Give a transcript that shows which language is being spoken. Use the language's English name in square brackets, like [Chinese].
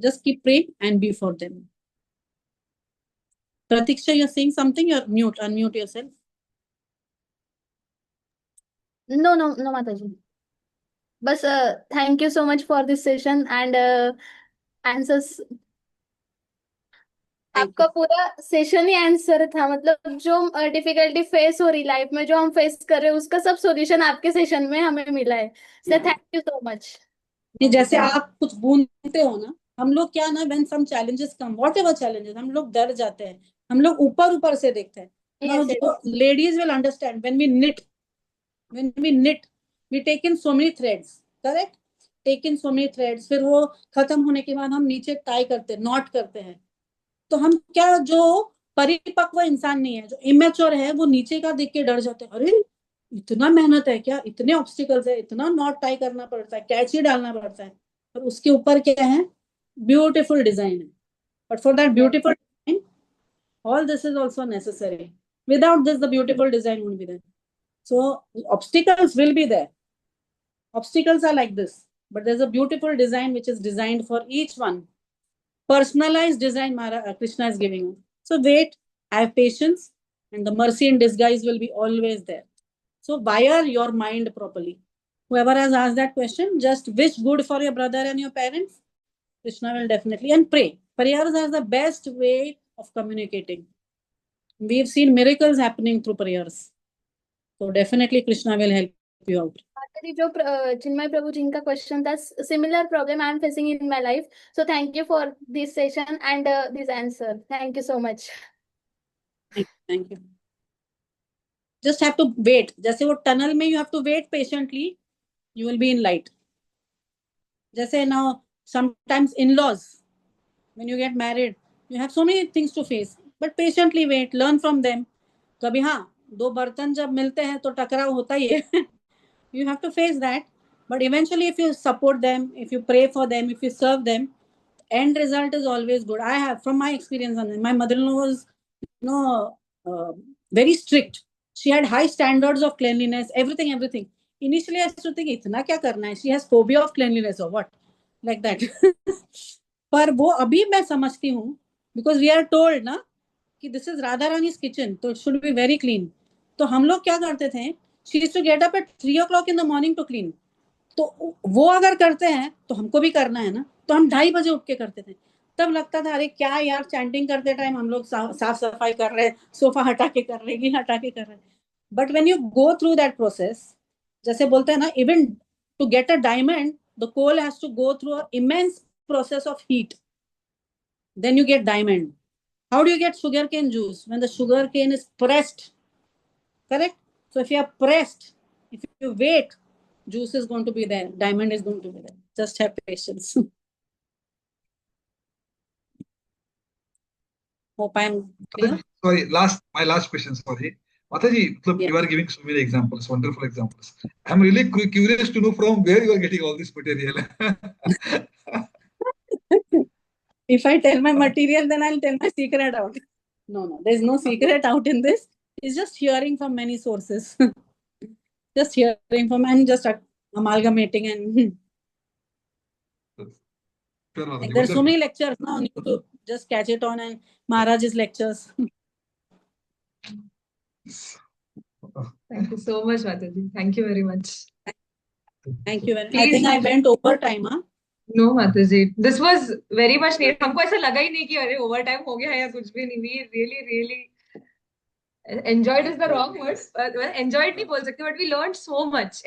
[English] Just keep praying and be for them. Pratiksha, you're saying something? You're mute. Unmute yourself. No, Mataji. बस thank you so much for this session and answers. [Hindi] आपका पूरा session ही answer था, मतलब जो difficulty face हो रही life में, जो हम फेस कर रहे हैं, उसका सब सॉल्यूशन आपके सेशन में हमें मिला है. [English] So thank you so much. [Hindi] जैसे आप कुछ बोलते हो ना, हम लोग क्या ना, [English] when some challenges come, whatever challenges, [Hindi] हम लोग डर जाते हैं, हम लोग ऊपर से देखते हैं. [English] Now, ladies will understand when we knit, we take in so many threads, correct? Take in so many threads, [Hindi] फिर वो खत्म होने के बाद हम नीचे टाई करते हैं, नॉट करते हैं. तो हम क्या, जो परिपक्व इंसान नहीं है, जो इमेच्योर है, वो नीचे का देख के डर जाते हैं. अरे इतना मेहनत है क्या, इतने ऑब्स्टिकल्स है, इतना नॉट टाई करना पड़ता है, कैची डालना पड़ता है, और उसके ऊपर क्या है, ब्यूटीफुल डिजाइन है. [English] But for that beautiful design, all this is also necessary. Without this, the beautiful design won't be there. So obstacles will be there. Obstacles are like this, but there's a beautiful design which is designed for each one. Personalized design Krishna is giving you. So wait, have patience, and the mercy in disguise will be always there. So wire your mind properly. Whoever has asked that question, just wish good for your brother and your parents. Krishna will definitely, and pray. Prayers are the best way of communicating. We've seen miracles happening through prayers. So definitely Krishna will help you out. [Hindi] जो चिन्मय प्रभु जी का question था, [English] Similar problem I am facing in my life. So thank you for this session and this answer. Thank you so much. Thank you. Just have to wait. [Hindi] जैसे वो tunnel में [English] you have to wait patiently, you will be in light. जैसे now sometimes in-laws, when you get married, you have so many things to face, but patiently wait, learn from them. [Hindi] कभी हाँ, दो बर्तन जब मिलते हैं तो टकराव होता ही है. [English] You have to face that, but eventually if you support them, if you pray for them, if you serve them, end result is always good. I have, from my experience, my mother-in-law was, very strict. She had high standards of cleanliness, everything. Initially I used to think, [Hindi] itna kya karna hai? [English] She has phobia of cleanliness or what? like that. [Hindi] पर वो अभी मैं समझती हूँ, [English] because we are told ना कि this is Radha Rani's kitchen, तो it should be very clean. [Hindi] तो हम लोग क्या करते थे, [English] she used to get up at 3 o'clock in the morning to clean. [Hindi] तो वो अगर करते हैं तो हमको भी करना है ना, तो हम 2:30 बजे उठ के करते थे. तब लगता था अरे क्या यार, चैंटिंग करते टाइम हम लोग साफ सफाई कर रहे हैं, सोफा हटा के कर रहे हैं, ये हटा के कर रहे हैं. [English] but when you go through that process, [Hindi] जैसे बोलते हैं ना, [English] Even to get a diamond the coal has to go through a immense process of heat, then you get diamond. How do you get sugarcane juice? When the sugarcane is pressed, correct? So if you are pressed, if you wait, juice is going to be there, diamond is going to be there. Just have patience. Hope I am clear. Sorry, my last question, sorry. Mataji, Yeah. you are giving so many examples, wonderful examples. I'm really curious to know from where you are getting all this material. If I tell my material, then I'll tell my secret out. No, there's no secret out in this. It's just hearing from many sources. Just hearing from and just amalgamating and Sure, Mataji, like, there's so wonderful. many lectures now on YouTube. Just catch it on and Maharaj's lectures. Thank you so much, Mataji. Thank you very much. Thank you very much. I Please, think I went over time, huh? No, Mataji. This was very much needed. [Hindi] हमको ऐसा लगा ही नहीं कि अरे over time हो गया है या कुछ भी नहीं. [English] We really enjoyed is the wrong word. Enjoyed [Hindi] नहीं बोल सकते, [English] but we learned so much.